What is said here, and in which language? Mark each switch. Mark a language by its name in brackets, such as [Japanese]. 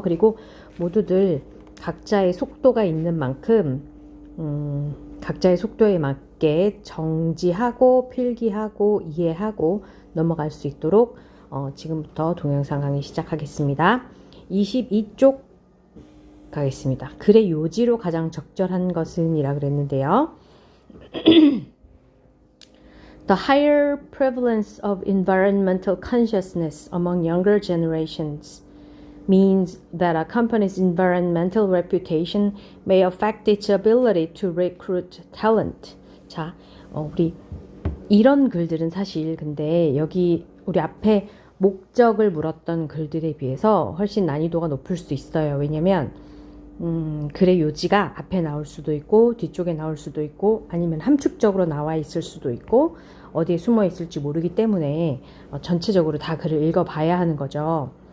[Korean] 그리고 모두들 각자의 속도가 있는 만큼 각자의 속도에 맞게 정지하고 필기하고 이해하고 넘어갈 수 있도록 지금부터 동영상 강의 시작하겠습니다. 22쪽 가겠습니다. 글의 요지로 가장 적절한 것은 이라 그랬는데요. [English] The higher prevalence of environmental consciousness among younger generations means that a company's environmental reputation may affect its ability to recruit talent. [Korean] 자, 우리 이런 글들은 사실 근데 여기 우리 앞에 목적을 물었던 글들에 비해서 훨씬 난이도가 높을 수 있어요. 왜냐면 글의 요지가 앞에 나올 수도 있고 뒤쪽에 나올 수도 있고 아니면 함축적으로 나와 있을 수도 있고 어디에 숨어 있을지 모르기 때문에 전체적으로 다 글을 읽어봐야 하는 거죠.